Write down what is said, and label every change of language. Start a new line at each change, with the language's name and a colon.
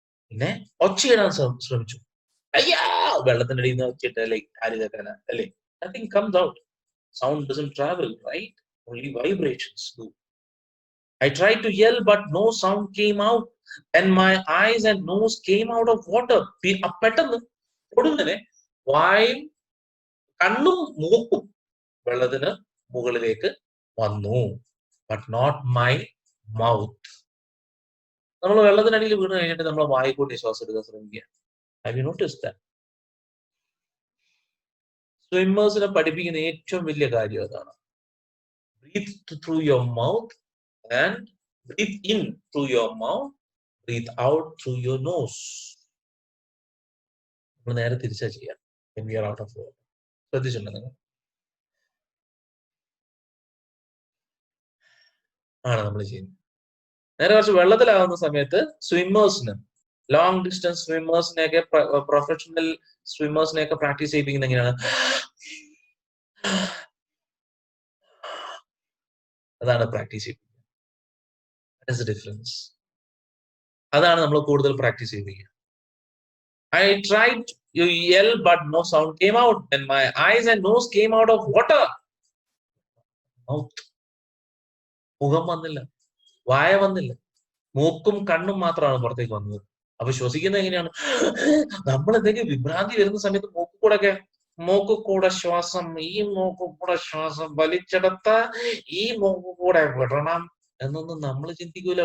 Malayalam: പിന്നെ ഒച്ചയിടാൻ ശ്രമിച്ചു. അയ്യാ, വെള്ളത്തിനടിയിൽ നിന്ന് ഒച്ചയിട്ടല്ലേ ആര് കേൾക്കാനാ, അല്ലേ?
English: Nothing comes out. Sound doesn't travel, right? Only vibrations do. I tried to yell but no sound came out. And my eyes and nose came out of water.
Malayalam: പെട്ടെന്ന് കൊടുങ്ങനെ വായും കണ്ണും മൂക്കും വെള്ളത്തിന് മുകളിലേക്ക് വന്നു.
English: But not my mouth.
Malayalam: നമ്മൾ വെള്ളത്തിനടിയിൽ വീണ് കഴിഞ്ഞിട്ട് നമ്മൾ വായിക്കൂട്ടി ശ്വാസം എടുക്കാൻ ശ്രമിക്കുക.
English: Have you noticed that?
Malayalam: സ്വിമ്മേഴ്സിനെ പഠിപ്പിക്കുന്ന ഏറ്റവും വലിയ കാര്യം അതാണ്.
English: Breathe through your mouth and breathe in through your mouth, breathe out through your nose.
Malayalam: നമ്മൾ നേരെ തിരിച്ചാ ചെയ്യാം.
English: When we are out of water.
Malayalam: ശ്രദ്ധിച്ചിട്ടുണ്ടോ നിങ്ങൾ? ആണ് നമ്മൾ ചെയ്യുന്നത്. നേരെ കുറച്ച് വെള്ളത്തിലാകുന്ന സമയത്ത് സ്വിമ്മേഴ്സിന്, ലോങ് ഡിസ്റ്റൻസ് സ്വിമ്മേഴ്സിനെയൊക്കെ, പ്രൊഫഷണൽ സ്വിമ്മേഴ്സിനെയൊക്കെ പ്രാക്ടീസ് ചെയ്യിപ്പിക്കുന്നത് എങ്ങനെയാണ്? അതാണ് പ്രാക്ടീസ് ചെയ്യിപ്പിക്കുക. ഡിഫറൻസ് അതാണ് നമ്മൾ കൂടുതൽ practice ചെയ്യിപ്പിക്കുക.
English: I tried to yell but no sound came out. Then my eyes and nose came out of water. Mouth.
Malayalam: മുഖം വന്നില്ല, വായ വന്നില്ല, മൂക്കും കണ്ണും മാത്രമാണ് പുറത്തേക്ക് വന്നത്. അപ്പൊ ശ്വസിക്കുന്നത് എങ്ങനെയാണ്? നമ്മൾ എന്തെങ്കിലും വിഭ്രാന്തി വരുന്ന സമയത്ത് മൂക്കുകൂടെ ശ്വാസം, ഈ മൂക്കുകൂടെ ശ്വാസം വലിച്ചെടുത്ത ഈ മൂക്കുകൂടെ വിടണം എന്നൊന്നും നമ്മൾ ചിന്തിക്കൂല.